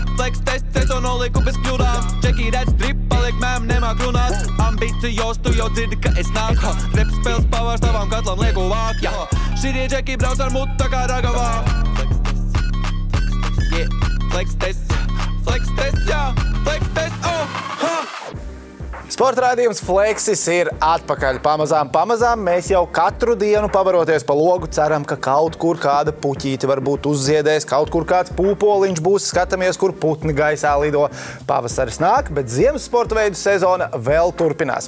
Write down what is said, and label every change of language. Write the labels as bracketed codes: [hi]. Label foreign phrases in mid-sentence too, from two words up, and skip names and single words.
[en] flex test, [lv] es to noliku bez kļūdām. Čeki redz drip, paliek mēm, nemāk runāt. Ambicijos, tu jau dzirdi, ka es nāku. Rep spēles pavārs tavam katlam lieku vāk, jā. Šitie čeki brauc ar mutu tā kā ragavām. [en] Flex test, jā, flex test, ha! [lv] Sporta raidījums Flexis ir atpakaļ. Pamazām mēs jau katru dienu pavaroties pa logu ceram, ka kaut kur kāda puķīte varbūt uzziedēs, kaut kur kāds pūpoliņš būs, skatāmies, kur putni gaisā lido. Pavasaris nāk, bet ziemas sporta veidu sezona vēl turpinās.